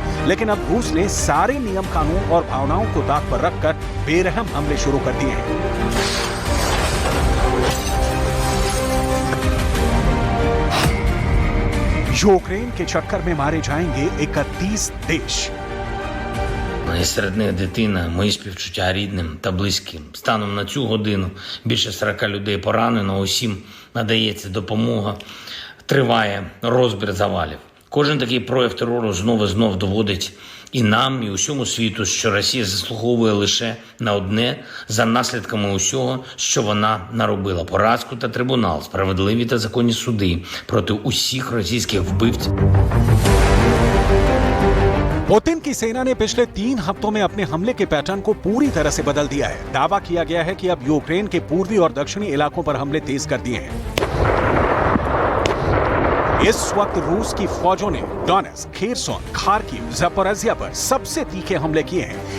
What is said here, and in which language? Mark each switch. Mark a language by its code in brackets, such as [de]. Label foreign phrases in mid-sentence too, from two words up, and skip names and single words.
[hi] लेकिन अब रूस ने सारे नियम कानून और भावनाओं को ताक पर रखकर बेरहम हमले शुरू कर दिए हैं। यूक्रेन के चक्कर में मारे जाएंगे 31 देश। [uk] І серед них дитина, мої співчуття рідним та близьким. Станом на цю годину більше 40 людей поранено, усім надається допомога, триває розбір завалів. Кожен такий прояв терору знов доводить і нам, і усьому світу, що Росія заслуговує лише на одне за наслідками усього, що вона наробила. Поразку та трибунал, справедливі та законні суди проти усіх російських вбивців. [hi] पुतिन की सेना ने पिछले 3 हफ्तों में अपने हमले के पैटर्न को पूरी तरह से बदल दिया है। दावा किया गया है कि अब यूक्रेन के पूर्वी और दक्षिणी इलाकों पर हमले तेज कर दिए हैं। इस वक्त रूस की फौजों ने डोनेट्स्क, खेरसोन, खार्किव, ज़पोरिज़िया पर सबसे तीखे हमले किए हैं।